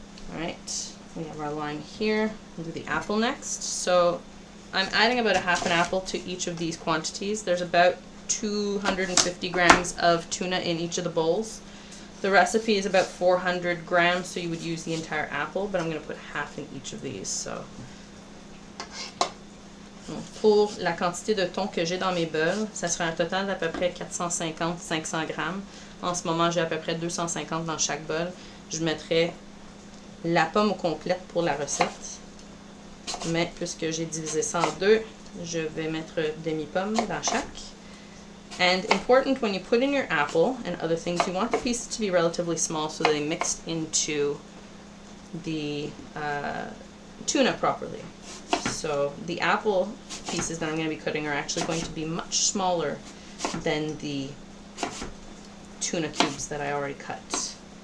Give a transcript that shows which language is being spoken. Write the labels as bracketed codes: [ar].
[en] Alright, we have our line here. We'll do the apple next. So I'm adding about a half an apple to each of these quantities. There's about 250 grams of tuna in each of the bowls. The recipe is about 400 grams, so you would use the entire apple, but I'm going to put half in each of these. [fr] So pour la quantité de thon que j'ai dans mes beuls, ça sera un total d'à peu près 450-500 grammes. En ce moment, j'ai à peu près 250 dans chaque bol. Je mettrai la pomme complète pour la recette. Mais puisque j'ai divisé ça en deux, je vais mettre demi-pomme dans chaque. [en] And important, when you put in your apple and other things, you want the pieces to be relatively small so they mix into the tuna properly. So the apple pieces that I'm going to be cutting are actually going to be much smaller than the tuna cubes that I already cut.